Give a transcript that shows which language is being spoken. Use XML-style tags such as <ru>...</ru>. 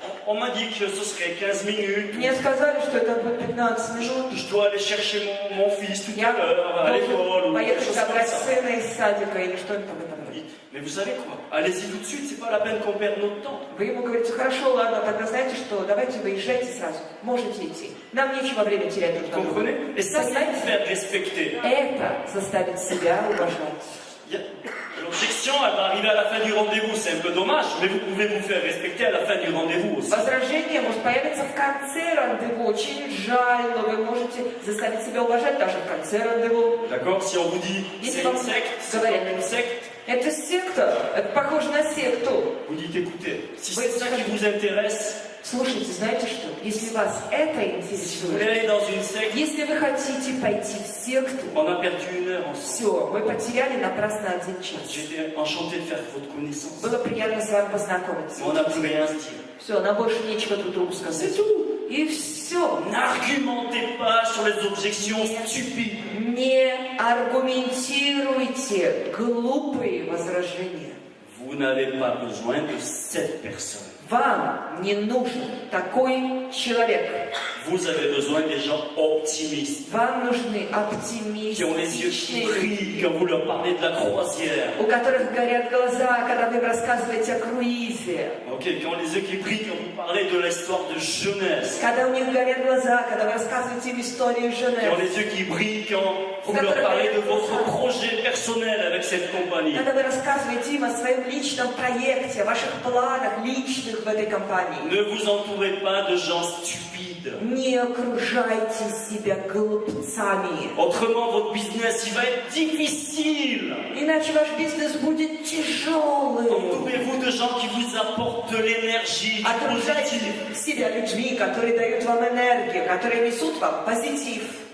<fr>On m'a dit que ce serait 15 minutes.</fr> <ru>Мне сказали, что это будет 15 minut.</ru> <fr>Je dois aller chercher mon fils tout</fr> <ru>Я</ru> <fr>à l'heure à l'école</fr> <ru>должен</ru> <fr>ou quelque</fr> <ru>поехать</ru> <fr>chose comme</fr> <ru>забрать</ru> <fr>ça.</fr> <ru>сына из садика или что-нибудь в этом роде.</ru> <fr>Mais vous savez quoi? Allez-y tout de suite, c'est pas la peine qu'on perde notre temps.</fr> <ru>Вы ему говорите, хорошо, ладно, тогда знаете что, давайте выезжайте сразу, можете идти. Нам нечего время терять друг на друга.</ru> <fr>Comprenez? Et ça, c'est vous faire respecter.</fr> <ru>Это заставит себя уважать.</ru> <fr>L'objection, elle va arriver à la fin du rendez-vous, c'est un peu dommage, mais vous pouvez vous faire respecter à la fin du rendez-vous aussi.</fr> <ru>Возражение может появиться в конце рандеву, очень жаль, но вы можете заставить себя уважать даже в конце рандеву.</ru> <fr>D'accord? Si on vous dit</fr> <ru>Если вам</ru> <fr>une secte, c'est</fr> <ru>говорят,</ru> <fr>comme une secte,</fr> <ru>это секта, это похоже на секту.</ru> <fr>vous dites écoutez, si c'est ça qui vous intéresse,</fr> <ru>Слушайте, знаете что, если вас это</ru> <fr>si vous voulez</fr> <ru>интересует,</ru> <fr>aller dans une secte,</fr> <ru>если вы хотите пойти в секту,</ru> <fr>on a perdu 1 heure ensemble.</fr> <ru>все, мы потеряли напрасно 1 час.</ru> <fr>J'étais enchanté de faire votre connaissance.</fr> <ru>Было приятно с вами познакомиться.</ru> <fr>Mais on n'a plus rien à se dire.</fr> <ru>Все, нам больше нечего друг другу сказать. И все.</ru> <fr>N'argumentez pas sur les objections stupides.</fr> <ru>Не аргументируйте глупые возражения.</ru> <fr>Vous n'avez pas besoin de cette personne.</fr> <ru>Вам не нужен такой человек.</ru> <fr>Vous avez besoin des gens optimistes,</fr> <ru>Вам нужны</ru> <fr>qui ont les yeux qui brillent quand vous leur parlez de la croisière.</fr> <ru>у которых горят глаза, когда вы им рассказываете о круизе.</ru> <fr>Ok, qui ont les yeux qui brillent quand vous parlez de l'histoire de jeunesse.</fr> <ru>Когда у них горят глаза, когда вы рассказываете им историю</ru> <fr>Qui ont</fr> <ru>Женевы.</ru> <fr>les yeux qui brillent quand vous leur parlez de votre projet personnel avec cette compagnie.</fr> <ru>Когда вы рассказываете им о своем личном проекте, о ваших планах личных в этой компании.</ru> <fr>Ne vous entourez pas de gens stupides.</fr> <ru>Не окружайте себя глупцами.</ru> <fr>Autrement, votre business, il va être difficile.</fr> <ru>Иначе ваш бизнес будет тяжелым.</ru> <fr>Entourez-vous de gens qui vous apportent de l'énergie, du</fr> <ru>Окружайте</ru> <fr>positif.</fr> <ru>себя людьми, которые дают вам энергию, которые несут вам позитив.</ru>